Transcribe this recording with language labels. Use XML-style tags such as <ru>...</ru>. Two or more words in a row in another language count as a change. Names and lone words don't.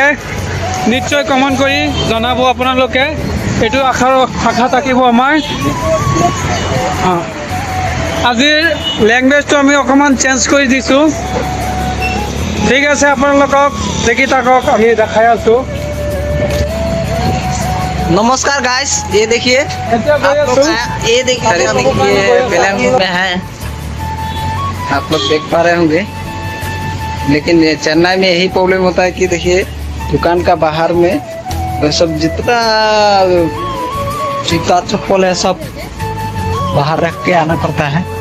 <as>নিশ্চয় কমেণ্ট কৰি জনাব আপোনালোকে। এইটো আশা থাকিব আমাৰ। আজিৰ লেংগুৱেজটো আমি অকণমান চেঞ্জ কৰি দিছোঁ। ঠিক আছে, আপোনালোকক দেখি থাকক, আমি দেখাই আছোঁ।</as> <hi>नमस्कार गाइस, ये देखिए</hi> <as>এতিয়া গৈ</as> <hi>आप लोग</hi> <as>আছোঁ।</as> <hi>ये देखिए बेलंगुर में है, आप लोग देख पा रहे होंगे। लेकिन ये चेन्नई में यही प्रॉब्लम होता है कि देखिए दुकान का बाहर में वो सब जितना जूता चप्पल है सब बाहर रख के आना पड़ता है।</hi>